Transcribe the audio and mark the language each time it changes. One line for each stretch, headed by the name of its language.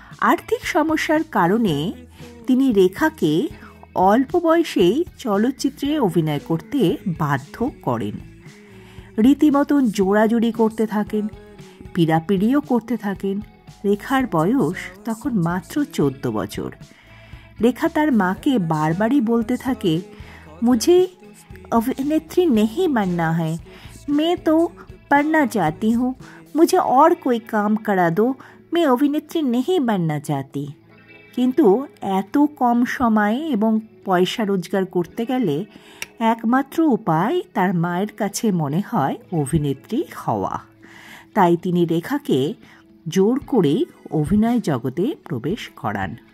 Bangla: আর্থিক সমস্যার কারণে তিনি রেখাকে অল্প বয়সেই চলচ্চিত্রে অভিনয় করতে বাধ্য করেন। রীতিমতন জোড়াজুড়ি করতে থাকেন, পিড়াপিড়িও করতে থাকেন। রেখার বয়স তখন মাত্র 14 বছর। রেখা তার মাকে বারবারই বলতে থাকে,
Hindi: मुझे अभिनेत्री नहीं बनना है, मैं तो पढ़ना चाहती हूँ, मुझे और कोई काम करा दो, मैं अभिनेत्री नहीं बनना चाहती।
Bangla: কিন্তু এত কম সময়ে এবং পয়সা রোজগার করতে গেলে একমাত্র উপায় তার মায়ের কাছে মনে হয় অভিনেত্রী হওয়া। তাই তিনি রেখাকে জোর করে অভিনয় জগতে প্রবেশ করান।